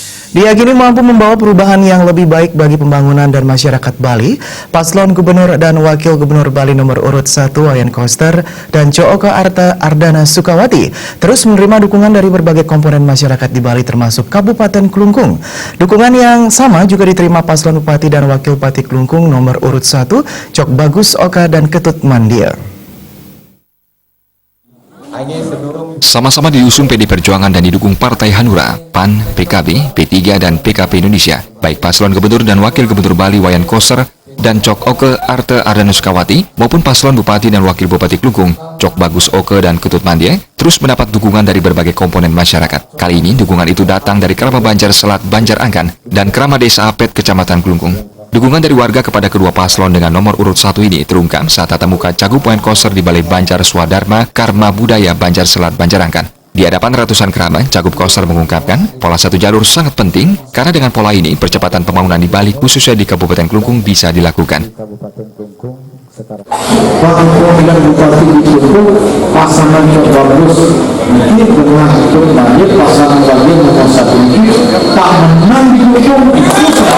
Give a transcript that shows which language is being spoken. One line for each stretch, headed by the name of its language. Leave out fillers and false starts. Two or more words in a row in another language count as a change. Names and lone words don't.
Indonesian: Diyakini mampu membawa perubahan yang lebih baik bagi pembangunan dan masyarakat Bali, Paslon Gubernur dan Wakil Gubernur Bali nomor urut 1 Wayan Koster dan Cooke Arta Ardana Sukawati terus menerima dukungan dari berbagai komponen masyarakat di Bali termasuk Kabupaten Klungkung. Dukungan yang sama juga diterima Paslon Bupati dan Wakil Bupati Klungkung nomor urut 1 Cok Bagus Oka dan Ketut Mandia. Sama-sama diusung PD Perjuangan dan didukung Partai Hanura, PAN, PKB, P3, dan PKP Indonesia. Baik Paslon Gubernur dan Wakil Gubernur Bali Wayan Koster dan Cooke Arta Ardana Sukawati maupun Paslon Bupati dan Wakil Bupati Klungkung, Cok Bagus Oka dan Ketut Mandia, terus mendapat dukungan dari berbagai komponen masyarakat. Kali ini dukungan itu datang dari Krama Banjar Selat Banjar Angkan dan Krama Desa Apet Kecamatan Klungkung. Dukungan dari warga kepada kedua paslon dengan nomor urut 1 ini terungkap saat tatap muka Cagup Wayan Koster di Balai Banjar Swadharma Karma Budaya Banjar Selat Banjar Angkan. Di hadapan ratusan keramat, Cagup Koster mengungkapkan pola satu jalur sangat penting karena dengan pola ini percepatan pembangunan di Bali khususnya di Kabupaten Klungkung bisa dilakukan. Dengan bupati di Klungkung, pasangan Cok Bagus ini dengan Ketut Mandia pasangan bagian nomor 1 ini tak menang di Klungkung itu